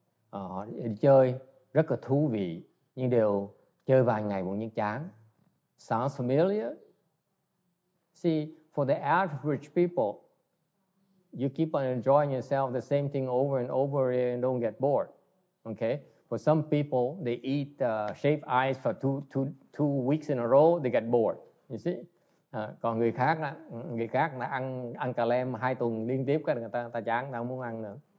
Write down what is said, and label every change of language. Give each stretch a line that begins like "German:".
Vietnamese: Họ đi chơi rất là thú vị, nhưng đều chơi vài ngày bỗng nhiên chán.
English: Sounds familiar? See, for the average people, you keep on enjoying yourself the same thing over and over and don't get bored. Okay? For some people, they eat shaved ice for two weeks in a row, they get bored. You see?
Vietnamese: Còn người khác là ăn cà lem 2 tuần liên tiếp, cái người ta chán, người ta không muốn ăn nữa.